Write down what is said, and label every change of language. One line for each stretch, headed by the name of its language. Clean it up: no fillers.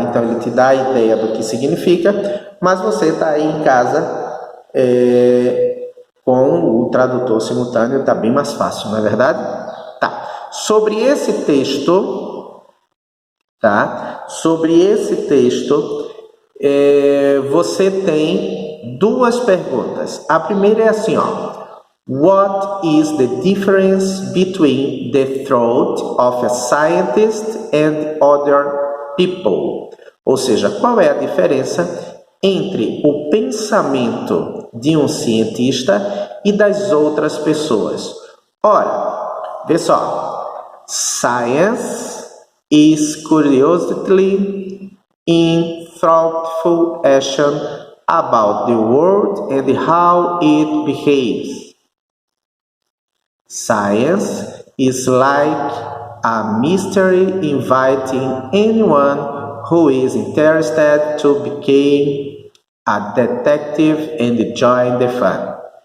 Portuguese: Então ele te dá a ideia do que significa, mas você está aí em casa com o tradutor simultâneo, está bem mais fácil, não é verdade? Tá. Sobre esse texto, tá? Sobre esse texto, você tem duas perguntas. A primeira é assim,
English: What is the difference between the thought of a scientist and other people?
Portuguese: Ou seja, qual é a diferença entre o pensamento de um cientista e das outras pessoas? Ora, vê só.
English: Science is curiosity in thoughtful action about the world and how it behaves. Science is like a mystery inviting anyone who is interested to become a detective and join the fun.